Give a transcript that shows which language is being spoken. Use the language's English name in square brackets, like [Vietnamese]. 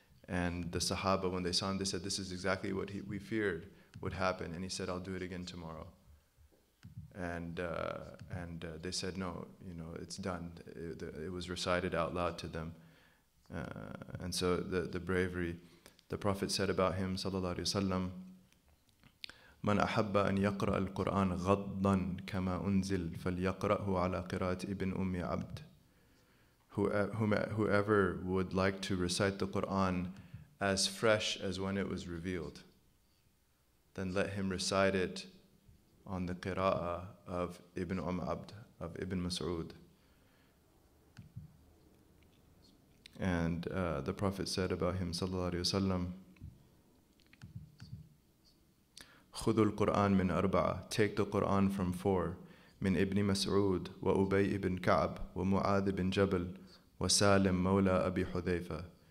[English] And the Sahaba, when they saw him, they said, this is exactly what we feared would happen. And he said, I'll do it again tomorrow. And they said, no, it's done. It was recited out loud to them. And so the bravery, the Prophet said about him, sallallahu alaihi wasallam, [Arabic] من أحب أن يقرأ القرآن غضا كما أنزل فليقرأه على قراءة ابن أم عبد. [English] Whoever would like to recite the Quran as fresh as when it was revealed, then let him recite it on the qira'ah of Ibn Abd, of Ibn Masood. And the Prophet said about him, sallallahu alayhi wasallam, [Arabic] خُذُوا الْقُرْآنَ مِنْ أَرْبَعَةٍ. [English] Take the Quran from four. [Arabic] من ابن مسعود وأبي بن كعب ومعاذ بن جبل وسالم مولى أبي حذيفة.